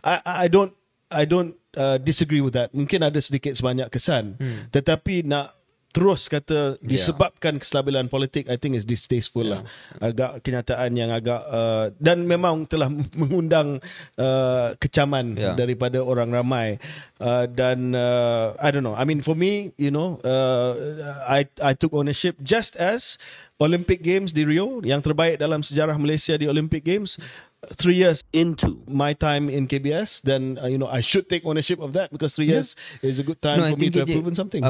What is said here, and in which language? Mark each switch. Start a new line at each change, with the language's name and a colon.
English: I don't disagree with that.
Malay: Mungkin ada sedikit sebanyak kesan. Tetapi nak terus kata disebabkan kestabilan politik,
English: I think is distasteful
Malay: lah. Agak kenyataan yang agak dan memang telah mengundang kecaman daripada orang ramai.
English: Dan I don't know, I mean for me, you know, I took ownership just as Olympic Games di Rio,
Malay: yang terbaik dalam sejarah Malaysia di
English: Olympic Games, 3 years into my time in KBS, then you know, I should take ownership of that, because 3 years is a good time for me to have proven something.